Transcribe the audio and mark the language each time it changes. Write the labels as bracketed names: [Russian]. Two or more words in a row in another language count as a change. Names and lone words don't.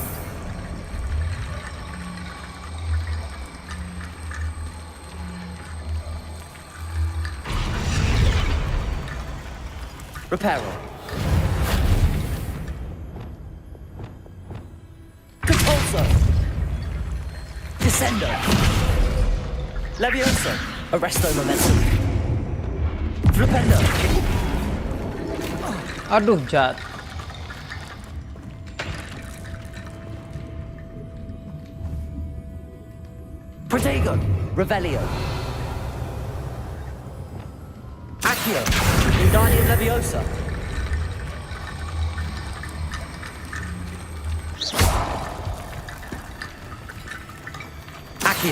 [Latin] Reparo. Compulso. Descendo. Levioso. Arresto Momentum. Flipendo. [Indonesian] Aduh, jahat. [Latin] Protego. Revelio. Accio. Wingardium Leviosa. Accio.